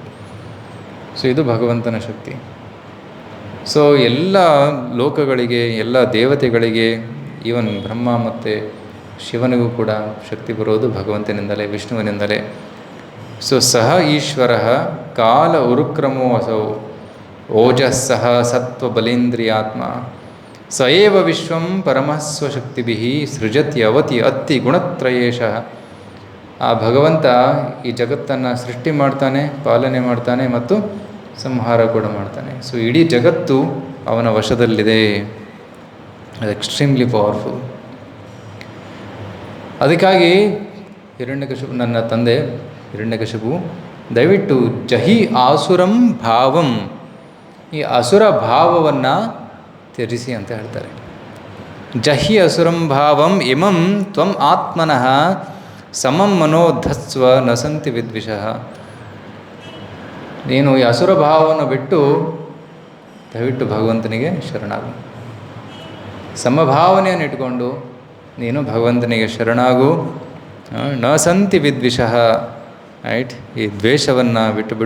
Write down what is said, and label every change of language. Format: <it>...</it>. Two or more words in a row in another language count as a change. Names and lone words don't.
<kn>ಸೊ ಇದು ಭಗವಂತನ ಶಕ್ತಿ. ಸೊ ಎಲ್ಲ ಲೋಕಗಳಿಗೆ, ಎಲ್ಲ ದೇವತೆಗಳಿಗೆ, ಈವನ್ ಬ್ರಹ್ಮ ಮತ್ತು ಶಿವನಿಗೂ ಕೂಡ ಶಕ್ತಿ ಬರೋದು ಭಗವಂತನಿಂದಲೇ, ವಿಷ್ಣುವಿನಿಂದಲೇ.</kn> <sa>ಸೊ ಸಹ ಈಶ್ವರ ಕಾಲ ಉರುಕ್ರಮೋ ಅಸೌ ಓಜಸ್ಸಹ ಸತ್ವಬಲೇಂದ್ರಿಯಾತ್ಮ ಸ ಏವ ವಿಶ್ವಂ ಪರಮಸ್ವಶಕ್ತಿಭಿಃ ಸೃಜತ್ಯವತಿ ಅತ್ತಿ ಗುಣತ್ರಯೇಶಃ.</sa> <kn>ಆ ಭಗವಂತ ಈ ಜಗತ್ತನ್ನು ಸೃಷ್ಟಿ ಮಾಡ್ತಾನೆ, ಪಾಲನೆ ಮಾಡ್ತಾನೆ ಮತ್ತು ಸಂಹಾರ ಕೂಡ ಮಾಡ್ತಾನೆ. ಸೊ ಇಡೀ ಜಗತ್ತು ಅವನ ವಶದಲ್ಲಿದೆ. ಅದು</kn> <en>extremely powerful.</en> <kn>ಅದಕ್ಕಾಗಿ ಹಿರಣ್ಯಕಶಿಪು, ನನ್ನ ತಂದೆ ಹಿರಣ್ಯಕಶಿಪು, ದಯವಿಟ್ಟು</kn> <sa>ಜಹಿ ಆಸುರಂ ಭಾವಂ,</sa> <kn>ಈ ಅಸುರ ಭಾವವನ್ನು ತ್ಯಜಿಸಿ ಅಂತ ಹೇಳ್ತಾರೆ.</kn> <sa>ಜಹಿ ಅಸುರಂ ಭಾವಂ ಇಮಂ ತ್ವಂ ಆತ್ಮನಃ ಸಮಂ ಮನೋಧಸ್ವ ನಸಂತಿ ವಿದ್ವಿಷಃ.</sa> <kn>ನೀನು ಈ ಅಸುರ ಭಾವವನ್ನು ಬಿಟ್ಟು ದಯವಿಟ್ಟು ಭಗವಂತನಿಗೆ ಶರಣಾಗು. ಸಮಭಾವನೆಯನ್ನು ಇಟ್ಕೊಂಡು ನೀನು ಭಗವಂತನಿಗೆ ಶರಣಾಗು.</kn> <sa>ನ ಸಂತಿ ವಿದ್ವಿಷಃ.</sa> <kn>ರೈಟ್, ಈ ದ್ವೇಷವನ್ನು ಬಿಟ್ಟುಬಿಡು.</kn>